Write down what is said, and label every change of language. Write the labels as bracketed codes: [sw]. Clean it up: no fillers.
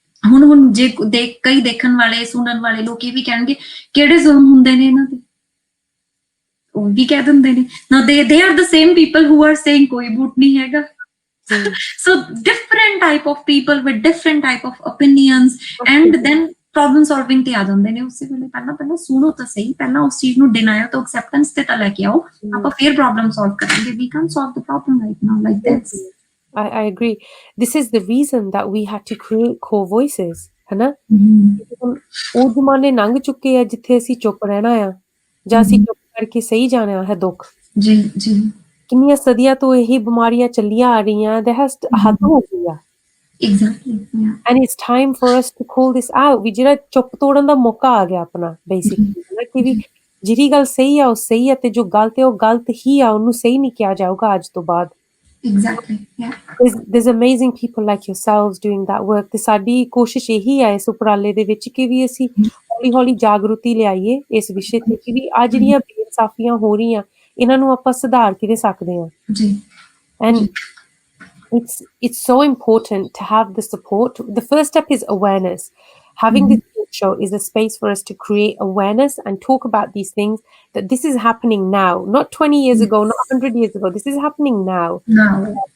[pa] ਹੁਣ ਜੇ ਕਈ ਦੇਖਣ ਵਾਲੇ ਸੁਣਨ ਵਾਲੇ ਲੋਕ ਇਹ ਵੀ ਕਹਿਣਗੇ ਕਿਹੜੇ ਜ਼ੁਲਮ ਹੁੰਦੇ ਨੇ ਇਹਨਾਂ ਤੇ ਉਹ ਵੀ ਕਹਿ ਦਿੰਦੇ ਨੇ [en] now they are the same people who are saying [pa] ਕੋਈ ਬੂਟ ਨਹੀਂ ਹੈਗਾ [en] so different type of people with different type of opinions and then problem solving [pa] ਤੇ ਆ ਜਾਂਦੇ ਨੇ ਉਸੇ ਵੇਲੇ ਪਹਿਲਾਂ ਸੁਣੋ ਤਾਂ ਸਹੀ ਪਹਿਲਾਂ ਉਸ ਚੀਜ਼ ਨੂੰ denial ਤੋਂ acceptance ਤੇ ਤਾਂ ਲੈ ਕੇ ਆਓ ਆਪਾਂ ਫਿਰ problem solve ਕਰਾਂਗੇ [en] we can't solve the problem right now like this I agree this is the reason that we had to create Kaur Voices [pa] ਹਨਾ ਉਹ ਜ਼ਮਾਨੇ ਲੰਘ ਚੁੱਕੇ ਆ ਜਿੱਥੇ ਅਸੀਂ ਚੁੱਪ ਰਹਿਣਾ ਆ ਜਾਂ ਅਸੀਂ ਚੁੱਪ ਕਰਕੇ ਸਹੀ ਜਾਣਾ ਹੈ ਦੁੱਖ ਜੀ ਕਿੰਨੀਆਂ ਸਦੀਆਂ ਤੋਂ ਇਹ ਬਿਮਾਰੀਆਂ ਚੱਲੀਆਂ ਆ ਰਹੀਆਂ [en] that has [pa] ਹੱਦ ਹੋ ਗਈ ਆ [en] exactly and it's time for us to call this out [pa] ਵੀ ਜਿਹੜਾ ਚੁੱਪ ਤੋੜਨ ਦਾ ਮੌਕਾ ਆ ਗਿਆ ਆਪਣਾ basically ਕਿ ਵੀ ਜਿਹੜੀ ਗੱਲ ਸਹੀ ਆ ਉਹ ਸਹੀ ਆ ਤੇ ਜੋ ਗਲਤ ਹੈ ਉਹ ਗਲਤ ਹੀ ਆ ਉਹਨੂੰ ਸਹੀ ਨਹੀਂ ਕਿਹਾ ਜਾਊਗਾ ਅੱਜ ਤੋਂ ਬਾਅਦ [en] exactly there's amazing people like yourselves doing that work [pa] ਤੇ ਸਾਡੀ ਕੋਸ਼ਿਸ਼ ਇਹੀ ਹੈ ਇਸ ਉਪਰਾਲੇ ਦੇ ਵਿੱਚ ਕਿ ਵੀ ਅਸੀਂ ਹੌਲੀ ਜਾਗਰੂਕਤੀ ਲਿਆਈਏ ਇਸ ਵਿਸ਼ੇ ਤੇ ਕਿ ਵੀ ਆ ਜਿਹੜੀਆਂ ਬੇਇਨਸਾਫੀਆਂ ਹੋ ਰਹੀਆਂ ਇਹਨਾਂ ਨੂੰ ਆਪਾਂ ਸੁਧਾਰ ਕਿਵੇਂ ਸਕਦੇ ਹਾਂ ਜੀ [en] and it's so important to have the support. The first step is awareness. Having this show is a space for us to create awareness and talk about these things, that this is happening now, not 20 years ago, not 100 years ago. This is happening now. Now.